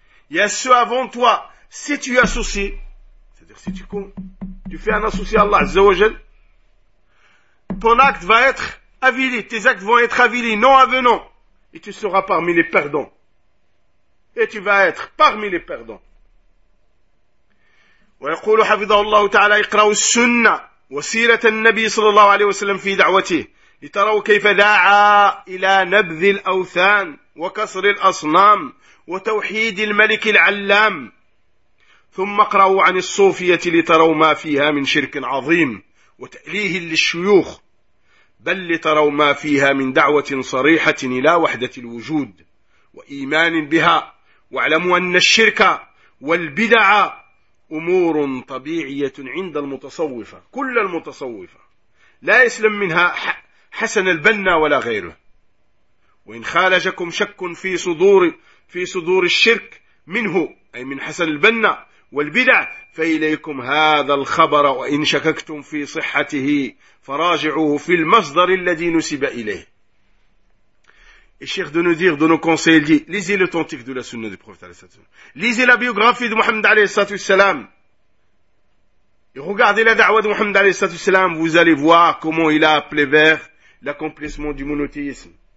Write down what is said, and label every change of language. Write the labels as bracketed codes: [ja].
[fr] Il y a ceux avant toi. Si tu associes, c'est-à-dire si tu fais un associé à Allah Azza wa Jal, ton acte va être avili. Tes actes vont être avilis, non avenant. Et tu seras parmi les perdants. Et tu vas être parmi les perdants. [ar] ويقول حفظه الله تعالى: اقرأوا السنة وسيرة النبي صلى الله عليه وسلم في دعوته لتروا كيف دعا إلى نبذ الأوثان وكسر الأصنام وتوحيد الملك العلام. ثم اقرأوا عن الصوفية لتروا ما فيها من شرك عظيم وتأليه للشيوخ، بل لتروا ما فيها من دعوة صريحة إلى وحدة الوجود وإيمان بها. واعلموا أن الشرك والبدع أمور طبيعية عند المتصوفة، كل المتصوفة لا يسلم منها حسن البنا ولا غيره. وإن خالجكم شك في صدور الشرك منه، أي من حسن البنا والبدع، فإليكم هذا الخبر. وإن شككتم في صحته فراجعوه في المصدر الذي نسب إليه. [fr] الشيخ de nous conseiller dit: lisez l'authentique de la sunna du prophète [ar] عليه الصلاة والسلام. [fr] Lisez la biographie de Mohammed [ar] عليه الصلاة والسلام. [fr] Et regardez la da'wah de Mohammed عليه الصلاة والسلام. Vous allez voir comment il a appelé vers l'accomplissement du monothéisme.